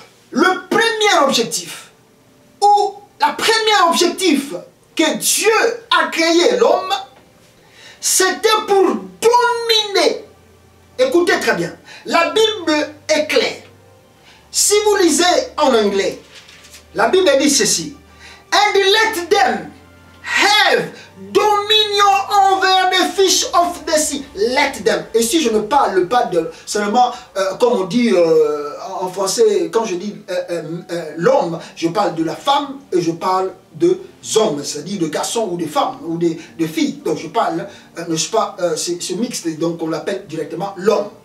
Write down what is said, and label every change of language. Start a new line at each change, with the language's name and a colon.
French: Le premier objectif, ou la première objectif que Dieu a créé l'homme, c'était pour dominer. Écoutez très bien. La Bible est claire. Si vous lisez en anglais, la Bible dit ceci.
English: And let them have dominion over the fish of the sea. Let them.
French: Et si je ne parle pas de seulement, comme on dit en français, quand je dis l'homme, je parle de la femme et je parle de hommes, c'est-à-dire de garçons ou de femmes ou de filles. Donc je parle, n'est-ce pas, c'est mixte, donc on l'appelle directement l'homme.